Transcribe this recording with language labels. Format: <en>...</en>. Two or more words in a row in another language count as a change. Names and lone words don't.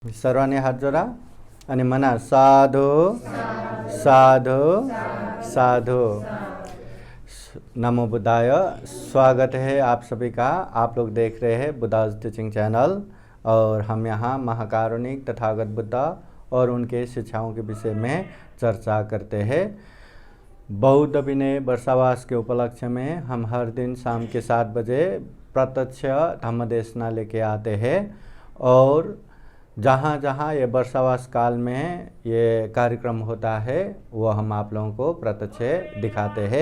<mr>सर्वांनी हात जोडा आणि म्हणा साधू साधु साधु।</mr> <sa>नमो बुद्धाय।</sa> <hi>स्वागत है आप सभी का। आप लोग देख रहे हैं बुद्धाज टीचिंग चैनल और हम यहाँ महाकारुणिक तथागत बुद्धा और उनके शिक्षाओं के विषय में चर्चा करते हैं। बौद्ध विनय वर्षावास के उपलक्ष्य में हम हर दिन शाम के 7 बजे प्रत्यक्ष धम्मदेशना लेके आते हैं और जहाँ जहाँ ये वर्षावास काल में ये कार्यक्रम होता है वो हम आप लोगों को प्रत्यक्ष दिखाते हैं।</hi>